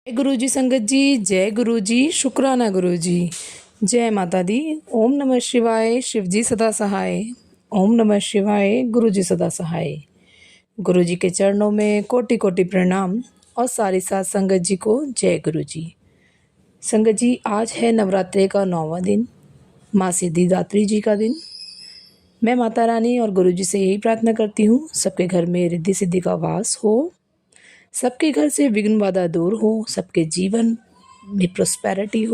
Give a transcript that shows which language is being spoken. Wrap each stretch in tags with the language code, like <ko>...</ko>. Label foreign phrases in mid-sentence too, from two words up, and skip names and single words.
<hi>जय गुरु जी संगत जी। जय गुरु जी। शुक्राना गुरु जी। जय माता दी। ओम नमः शिवाय। शिव जी सदा सहाय। ओम नमः शिवाय। गुरु जी सदा सहाय। गुरु जी के चरणों में कोटि कोटि प्रणाम और सारी साथ संगत जी को जय गुरु जी। संगत जी, आज है नवरात्रे का 9वां दिन, माँ सिद्धिदात्री जी का दिन। मैं माता रानी और गुरु जी से यही प्रार्थना करती हूँ, सबके घर में रिद्धि सिद्धि का वास हो, सबके घर से विघ्न बाधा दूर हो, सबके जीवन में प्रोस्पेरिटी हो।</hi>